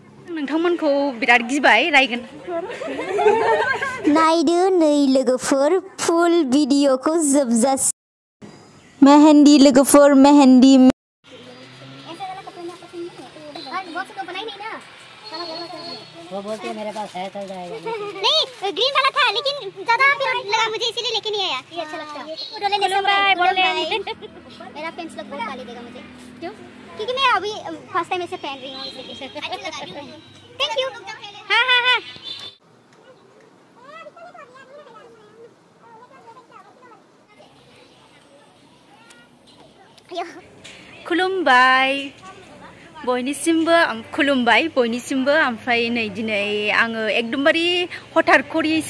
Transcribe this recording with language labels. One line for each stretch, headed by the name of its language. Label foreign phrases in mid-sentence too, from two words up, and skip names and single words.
Bodo: नोंथांमोनखौ बिराद गिबाय रायगोन नायदो नै लोगोफोर फुल भिडिअखौ जोबजासिम मेहेंदी लोगोफोर मेहेंदी
Hindi: वो बोलते हैं मेरे पास है चल जाएगा नहीं ग्रीन वाला था लेकिन ज्यादा लगा मुझे इसीलिए लेके नहीं आया ये अच्छा लगता मेरा फ्रेंड्स लोग बहुत गाली देगा मुझे क्यों क्योंकि मैं अभी
English: first time
Hindi: ऐसे पहन रही हूँ इसलिए अच्छी लगा रही हूँ
English: thank you
Hindi: हाँ हाँ हाँ
Bodo: खुलुमबाय बयनिसिमबो खुलुमबाय बयनिसिमबो ओमफ्राय नै दिनै आङो एकदमबारे हठात करियैसो